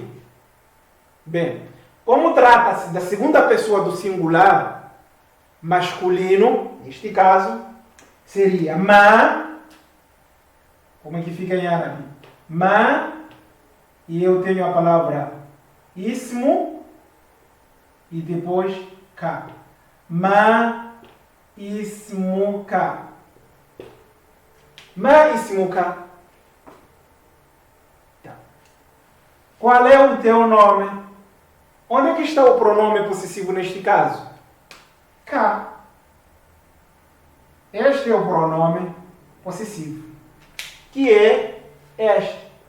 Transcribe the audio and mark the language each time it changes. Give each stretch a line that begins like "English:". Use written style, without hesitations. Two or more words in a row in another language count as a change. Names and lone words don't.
Portuguese: Bem, como trata-se da segunda pessoa do singular masculino, neste caso, seria ma. Como é que fica em árabe? Ma. E eu tenho a palavra ismo e depois ka.
Arabic: ما اسمك. ما اسمك.
Portuguese: Tá. Qual é o teu nome? Onde é que está o pronome possessivo neste caso? Ka. Este é o pronome possessivo, que é este.